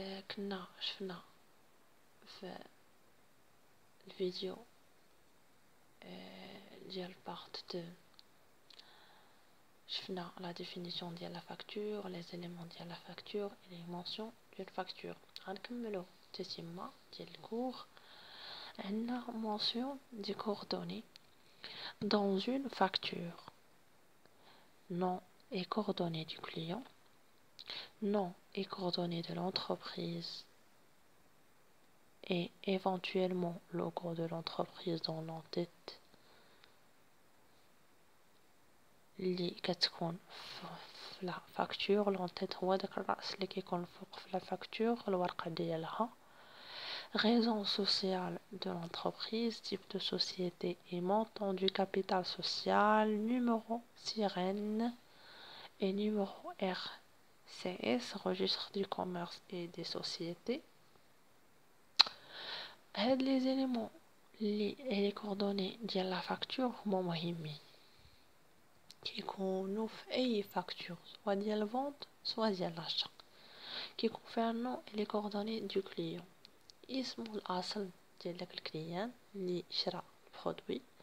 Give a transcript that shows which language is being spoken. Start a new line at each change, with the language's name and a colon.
Arabic: كنا شفنا في الفيديو ديال بارت 2 شفنا لا ديفينيسيون ديال لا فاكتور، لي زيليمون ديال لا فاكتور اي لي مونسيون ديال فاكتور. غنكملو التتمة ديال الكور.
French: عندنا mention des coordonnées dans une facture: nom et coordonnées du client, nom et coordonnées de l'entreprise et éventuellement logo de l'entreprise dans l'entête
Arabic: اللي كتكون في لا فاكتور. لونتيت هو داك الراس اللي كيكون فوق في لا فاكتور، الورقه ديالها.
French: Raison sociale de l'entreprise, type de société et montant du capital social, numéro sirène et numéro RCS, registre du commerce et des sociétés.
Arabic: هاد
French: les éléments les coordonnées
Arabic: ديال la facture هما مهمين، كيكونوا في اي فاكتور، سواء ديال الفونت سواء ديال لاشا. كيكون فيها النو
French: les coordonnées du client،
Arabic: اسم الاصل ديال داك الكليان اللي شرا البرودوي.